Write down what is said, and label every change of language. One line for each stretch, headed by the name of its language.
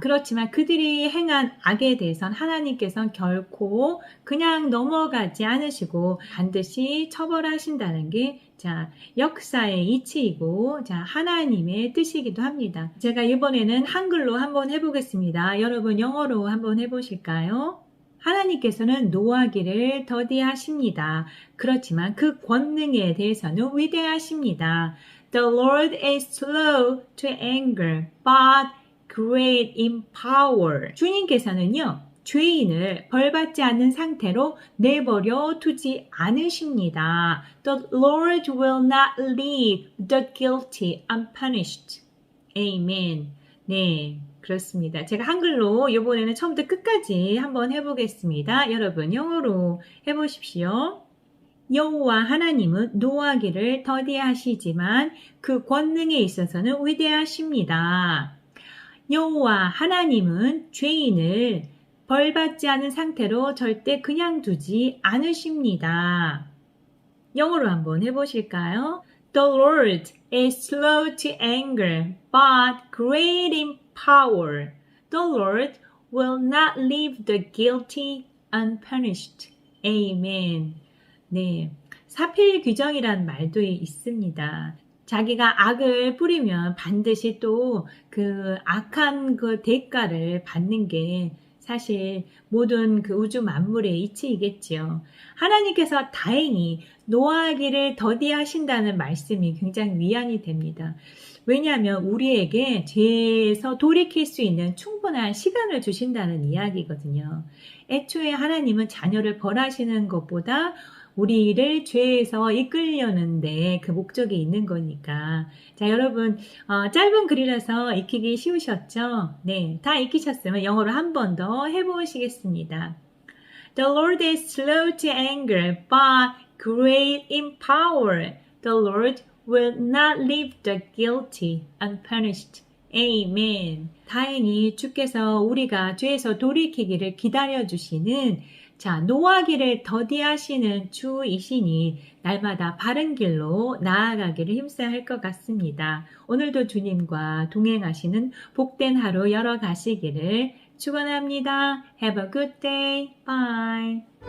Korean: 그렇지만 그들이 행한 악에 대해선 하나님께서는 결코 그냥 넘어가지 않으시고 반드시 처벌하신다는 게 자, 역사의 이치이고 자, 하나님의 뜻이기도 합니다. 제가 이번에는 한글로 한번 해보겠습니다. 여러분 영어로 한번 해보실까요? 하나님께서는 노하기를 더디하십니다. 그렇지만 그 권능에 대해서는 위대하십니다.
English: The Lord is slow to anger, but great in power.
Korean: 주님께서는요, 죄인을 벌받지 않는 상태로 내버려 두지 않으십니다.
English: The Lord will not leave the guilty unpunished.
Korean: Amen. 네, 그렇습니다. 제가 한글로 이번에는 처음부터 끝까지 한번 해보겠습니다. 여러분 영어로 해보십시오. 여호와 하나님은 노하기를 더디하시지만 그 권능에 있어서는 위대하십니다. 여호와 하나님은 죄인을 벌받지 않은 상태로 절대 그냥 두지 않으십니다. 영어로 한번 해보실까요?
English: The Lord is slow to anger, but great in power. The Lord will not leave the guilty unpunished. Amen.
Korean: 네, 사필귀정이란 말도 있습니다. 자기가 악을 뿌리면 반드시 또 그 악한 그 대가를 받는 게 사실 모든 그 우주 만물의 이치이겠지요. 하나님께서 다행히 노하기를 더디하신다는 말씀이 굉장히 위안이 됩니다. 왜냐하면 우리에게 죄에서 돌이킬 수 있는 충분한 시간을 주신다는 이야기거든요. 애초에 하나님은 자녀를 벌하시는 것보다 우리를 죄에서 이끌려는데 그 목적이 있는 거니까. 자, 여러분 짧은 글이라서 익히기 쉬우셨죠? 네, 다 익히셨으면 영어로 한 번 더 해보시겠습니다.
English: The Lord is slow to anger, but great in power. The Lord will not leave the guilty unpunished. Amen.
Korean: 다행히 주께서 우리가 죄에서 돌이키기를 기다려주시는 자, 노하기를 더디하시는 주이시니 날마다 바른 길로 나아가기를 힘써야 할 것 같습니다. 오늘도 주님과 동행하시는 복된 하루 열어가시기를 축원합니다.
English: Have a good day. Bye.